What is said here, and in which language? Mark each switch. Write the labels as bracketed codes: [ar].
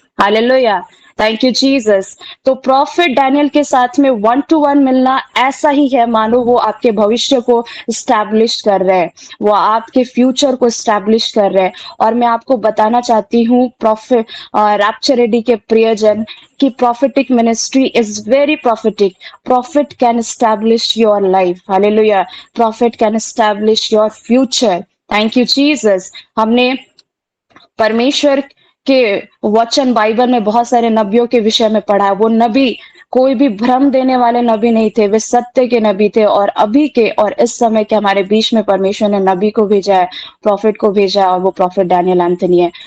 [hi] Hallelujah, [en] Thank you Jesus. [hi] तो profit Daniel के साथ में 1 to 1 मिलना ऐसा ही है मानो वो आपके भविष्य को स्टैब्लिश कर रहे हैं, वो आपके फ्यूचर को स्टैब्लिश कर रहे हैं। और मैं आपको बताना चाहती हूँ प्रॉफिट रैप्चर रेडी के प्रियजन कि [en] prophetic ministry is very prophetic. Prophet can establish your life. Hallelujah. Prophet can establish your future. Thank you, Jesus. [hi] हमने परमेश्वर के वचन बाइबल में बहुत सारे नबियों के विषय में पढ़ा है। वो नबी कोई भी भ्रम देने वाले नबी नहीं थे, वे सत्य के नबी थे। और अभी के और इस समय के हमारे बीच में परमेश्वर ने नबी को भेजा है, प्रॉफिट को भेजा है, और वो प्रॉफिट डैनियल एंथनी है।